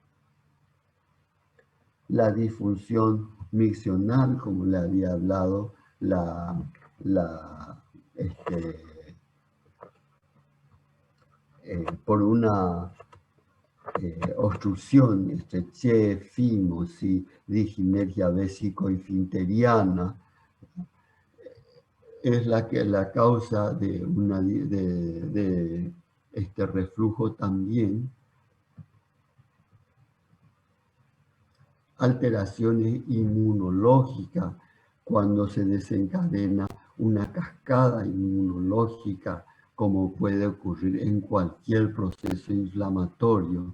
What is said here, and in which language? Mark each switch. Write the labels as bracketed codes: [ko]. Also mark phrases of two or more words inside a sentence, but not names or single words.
[es] La disfunción miccional, como le había hablado, este, por una obstrucción, estrechez, fimosis, diginergia vésico-esfinteriana, es la causa de este reflujo también. Alteraciones inmunológicas, cuando se desencadena una cascada inmunológica, como puede ocurrir en cualquier proceso inflamatorio.